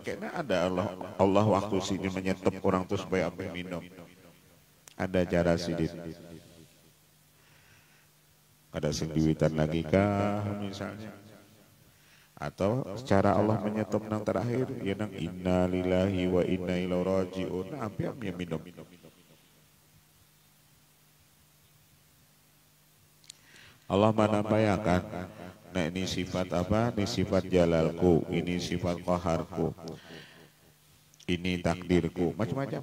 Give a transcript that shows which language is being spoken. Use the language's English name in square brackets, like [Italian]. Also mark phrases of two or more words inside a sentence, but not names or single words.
[Banjar] Karena ada Allah waktu sini menyetop orang tuh supaya apa minum. Ada cara sidin. Ada sing diwitan lagi kah misalnya. Atau secara Allah menyetop nang terakhir ya nang [Arabic] إنا لله وإنا إليه راجعون. [Banjar] Hampir minum. Allah menampakkan, nah ini sifat apa? Ini sifat jalalku, ini sifat qaharku, ini takdirku, macam-macam.